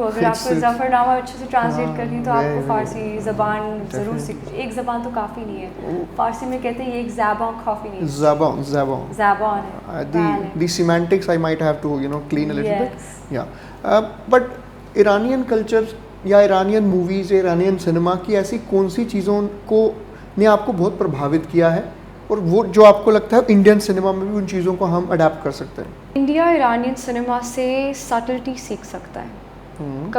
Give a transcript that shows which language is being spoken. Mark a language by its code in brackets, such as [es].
[hi] अगर आपको ज़फ़रनामा अच्छे से ट्रांसलेट करनी तो आपको फ़ारसी ज़बान ज़रूर सीख. एक ज़बान तो काफ़ी नहीं है. फ़ारसी में कहते हैं ये एक ज़बान काफ़ी नहीं है. ज़बान है. [en] The semantics I might have to clean a little bit. Yeah. [hi] But Iranian culture या Iranian movies या Iranian cinema की ऐसी कौन सी चीज़ों को ने आपको बहुत प्रभावित किया है, और वो जो आपको लगता है इंडियन सिनेमा में भी उन चीज़ों को हम अडेप्ट कर सकते हैं? इंडिया ईरानियन सिनेमा से सटल्टी सीख सकता है.